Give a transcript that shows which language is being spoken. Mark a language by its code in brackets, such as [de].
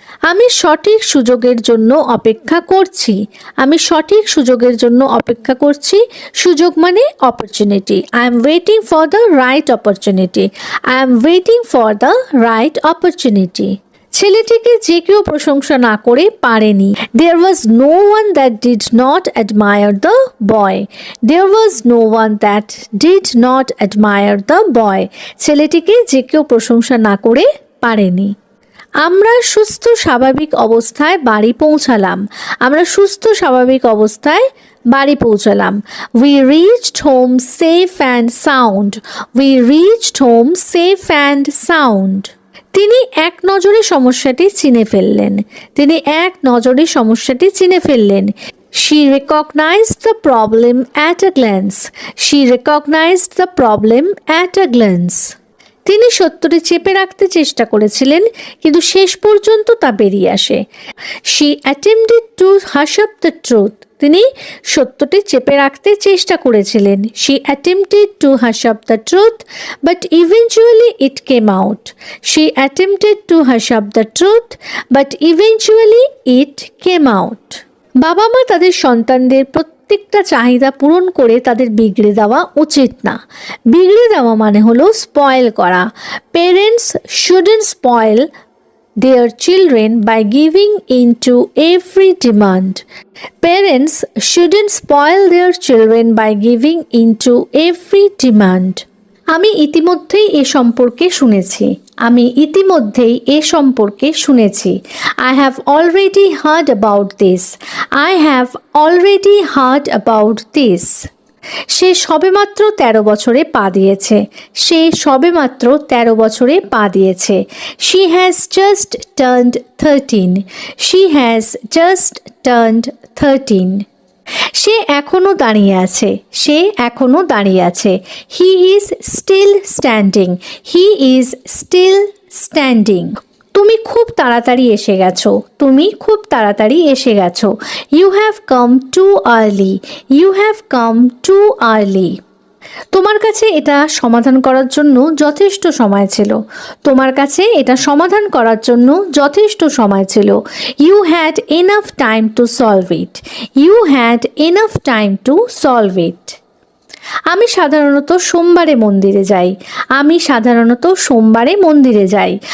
[bn] আমি সঠিক সুযোগের জন্য অপেক্ষা করছি। আমি সঠিক সুযোগের জন্য অপেক্ষা করছি। সুযোগ মানে [en] Opportunity. I am waiting for the right opportunity. I am waiting for the right opportunity. [bn] ছেলেটিকে যে কেউ প্রশংসা না করে পারেনি। [en] There was no one that did not admire the boy. There was no one that did not admire the boy. [bn] ছেলেটিকে যে কেউ প্রশংসা না করে পারেনি। আমরা সুস্থ স্বাভাবিক অবস্থায় বাড়ি পৌঁছালাম। আমরা সুস্থ স্বাভাবিক অবস্থায় বাড়ি পৌঁছালাম। [en] We reached home safe and sound. We reached home safe and sound. [bn] তিনি এক নজরে সমস্যাটি চিনে ফেললেন। তিনি এক নজরে সমস্যাটি চিনে ফেললেন। [en] She recognized the problem at a glance. She recognized the problem at a glance. [bn] তিনি সত্যটি চেপে রাখতে চেষ্টা করেছিলেন কিন্তু শেষ পর্যন্ত তা বেরিয়ে আসে। [en] She attempted to hush up the truth. [bn] তিনি সত্যটি চেপে রাখতে চেষ্টা করেছিলেন। [en] She attempted to hush up the truth, but eventually it came out. She attempted to hush up the truth, but eventually it came out. [bn] বাবা মা তাদের সন্তানদের প্রত্যেকটা চাহিদা পূরণ করে তাদের বিগড়ে দেওয়া উচিত না। বিগড়ে দেওয়া মানে হলো স্পয়েল করা। [en] Parents shouldn't spoil their children by giving in to every demand. Parents shouldn't spoil their children by giving in to every demand. [bn] আমি ইতিমধ্যেই এ সম্পর্কে শুনেছি। আমি ইতিমধ্যেই এ সম্পর্কে শুনেছি। [en] I have already heard about this. I have already heard about this. [bn] সে সবেমাত্র 13 বছরে পা দিয়েছে। সে সবেমাত্র 13 বছরে পা দিয়েছে। [en] She has just turned 13. She has just turned 13. [bn] সে এখনো দাঁড়িয়ে আছে। সে এখনো দাঁড়িয়ে আছে। [en] He is still standing. He is still standing. [bn] তুমি খুব তাড়াতাড়ি এসে গেছো। তুমি খুব তাড়াতাড়ি এসে গেছো। [en] You have come too early. You have come too early. [bn] তোমার কাছে এটা সমাধান করার জন্য যথেষ্ট সময় ছিল। তোমার কাছে এটা সমাধান করার জন্য যথেষ্ট সময় ছিল। [en] You had enough time to solve it. You had enough time to solve it. [bn] আমি সাধারণত সোমবারে মন্দিরে যাই। আমি সাধারণত সোমবারে মন্দিরে যাই।